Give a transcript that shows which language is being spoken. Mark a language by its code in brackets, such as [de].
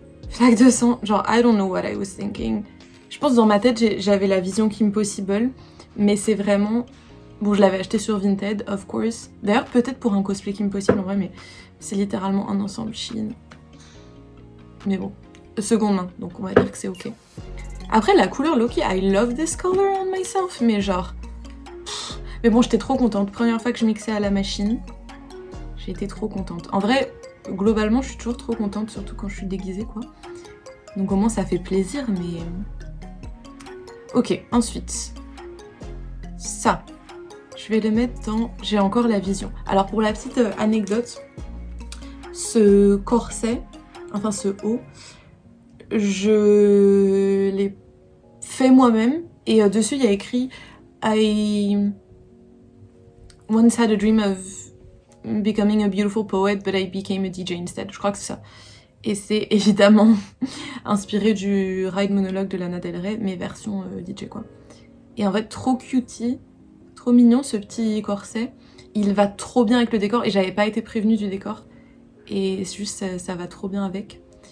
[fr] Flaque de sang, genre [en] I don't know what I was thinking. [fr] Je pense dans ma tête j'avais la vision Kim Possible, mais c'est vraiment... Bon, je l'avais acheté sur Vinted, [en] of course. [fr] D'ailleurs, peut-être pour un cosplay Kim Possible en vrai, mais c'est littéralement un ensemble Shein. Mais bon, seconde main, donc on va dire que c'est ok. Après, la couleur Loki, [en] I love this color on myself, [fr] mais genre... Mais bon, j'étais trop contente. Première fois que je mixais à la machine, j'ai été trop contente. En vrai, globalement, je suis toujours trop contente, surtout quand je suis déguisée, quoi. Donc au moins, ça fait plaisir, mais... Ok, ensuite... Ça. Je vais le mettre dans... J'ai encore la vision. Alors, pour la petite anecdote, ce corset, enfin ce haut, je l'ai fait moi-même et dessus il y a écrit [en] I once had a dream of becoming a beautiful poet, but I became a DJ instead. [fr] Je crois que c'est ça. Et c'est évidemment inspiré du Ride Monologue de Lana Del Rey, mais version DJ quoi. Et en fait, trop cutie, trop mignon ce petit corset. Il va trop bien avec le décor, et j'avais pas été prévenue du décor. Et juste, ça va trop bien avec.